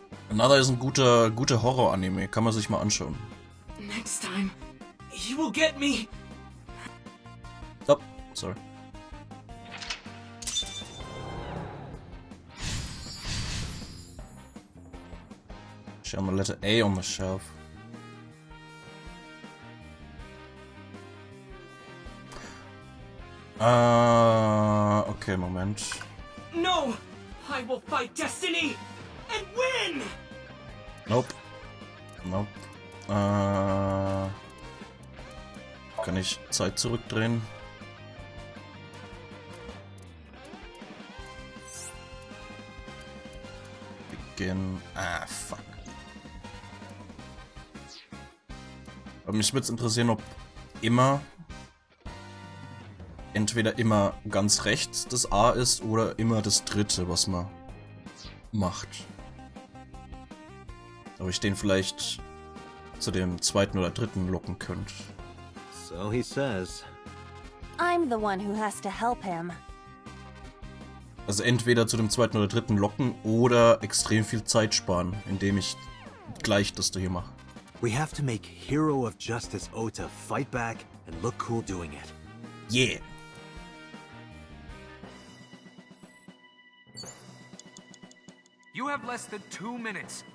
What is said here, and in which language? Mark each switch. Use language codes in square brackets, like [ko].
[de] Another ist ein guter Horror-Anime. Kann man sich mal anschauen. [en] Next time, you will get me. Oh, sorry. Show my letter A on the shelf. [de] Okay, Moment. [en] No! I will fight destiny and win! Nope. Nope. [de] Kann ich Zeit zurückdrehen? Beginn. Ah, fuck. Aber mich würde es interessieren, ob immer entweder immer ganz rechts das A ist oder immer das dritte, was man macht. Ob ich den vielleicht zu dem zweiten oder dritten locken könnte. [en] So he says. I'm the one who has to help him. [de] Also entweder zu dem zweiten oder dritten locken oder extrem viel Zeit sparen, indem ich gleich das da hier mache. [en] We have to make Hero of Justice Ota fight back and look cool doing it. Yeah! You have less than 2 minutes.